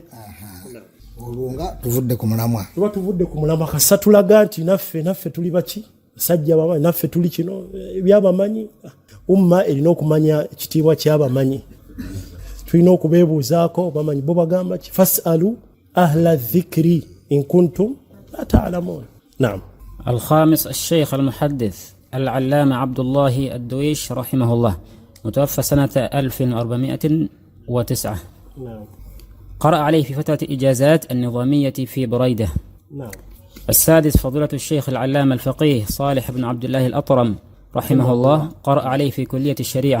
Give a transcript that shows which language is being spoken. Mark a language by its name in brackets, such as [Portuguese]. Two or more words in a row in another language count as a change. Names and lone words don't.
[Ganda] olwo nga tuvudde ku mulamwa tuba tuvudde ku mulamwa kasita tulaga nti naffe tuli baki basajja bamanyi naffe tuli kino ebyabamanyi umma erina okumanya ekitiibwa ky'abamanyi tulina okubeebuuzaako bamanyi bo bagamba ki [Arabic] فاسألوا أهل الذكر إن كنتم لا تعلمون. [Ganda] نعم. [Arabic] الخامس الشيخ المحدث العلامة عبد الله الدويش رحمه الله متوفى سنة 1409. نعم. قرأ عليه في فترة إجازات النظامية في بريدة. نعم. السادس فضيلة الشيخ العلامة الفقيه صالح بن عبد الله الأطرم رحمه الله قرأ عليه في كلية الشريعة.